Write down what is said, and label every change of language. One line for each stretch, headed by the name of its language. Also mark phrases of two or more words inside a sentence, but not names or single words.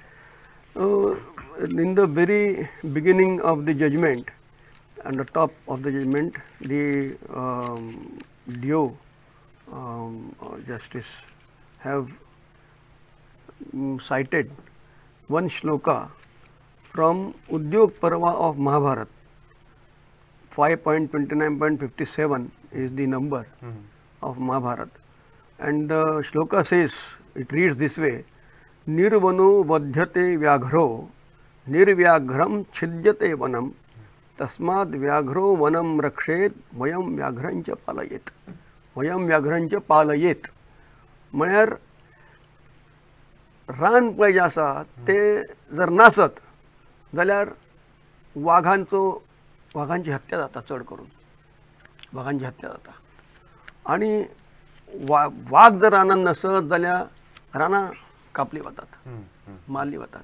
English: In the very beginning of the judgment, on the top of the judgment, the DO Justice have cited one shloka from Udyog Parva of Mahabharata. 5.29.57 is the number of Mahabharata, and the shloka says, it reads this way:
Sanskrit: निर्वनो वध्यते व्याघ्रो निर्व्याघ्रं छिद्यते वनं तस्माद् व्याघ्रो वनं रक्षेत् वयं व्याघ्रञ्च पालयेत्. वयं व्याघ्रञ्च पालयेत्.
Konkani: म्हळ्यार रान पळय जे आसा ते जर नासत जाल्यार वाघांची हत्या जाता, चड करून वाघांची हत्या जाता, आणि वाघ जर रानांत नसत जाल्यार रानां कापली वतात, मारली वतात.